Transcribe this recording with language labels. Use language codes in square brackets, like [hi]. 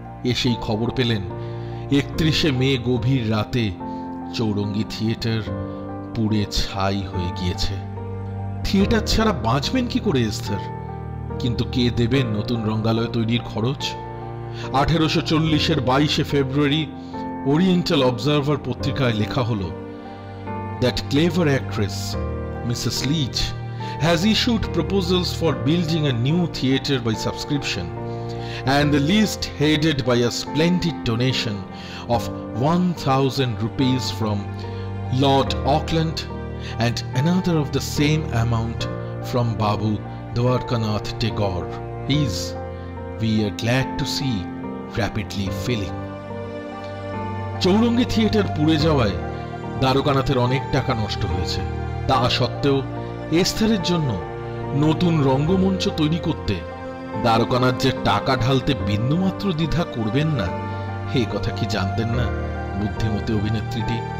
[bn] এসেই খবর পেলেন 31শে মে গভীর রাতে চৌরঙ্গী থিয়েটার পুড়ে ছাই হয়ে গিয়েছে। থিয়েটার ছাড়া বাঁচবেন কি করে এস্থের? কিন্তু কে দেবেন নতুন রঙ্গালয় তৈরির খরচ? 1840-এর 22শে ফেব্রুয়ারি ওরিয়েন্টাল অবজারভার পত্রিকায় লেখা হলো, [en] That clever actress, Mrs. Leach, has issued proposals for building a new theatre by subscription, and the list headed by a splendid donation of 1,000 rupees from Lord Auckland and another of the same amount from Babu Dwarkanath Tagore is, we are glad to see, rapidly filling. [bn] Chowringhee theatre পুড়ে যাওয়ায় দ্বারকানাথের অনেক টাকা নষ্ট হয়েছে। তা সত্ত্বেও এস্থেরের জন্য নতুন রঙ্গমঞ্চ তৈরি করতে দ্বারকানাথ যে টাকা ঢালতে বিন্দুমাত্র দ্বিধা করবেন না, এই কথা কি জানতেন না বুদ্ধিমতী অভিনেত্রীটি?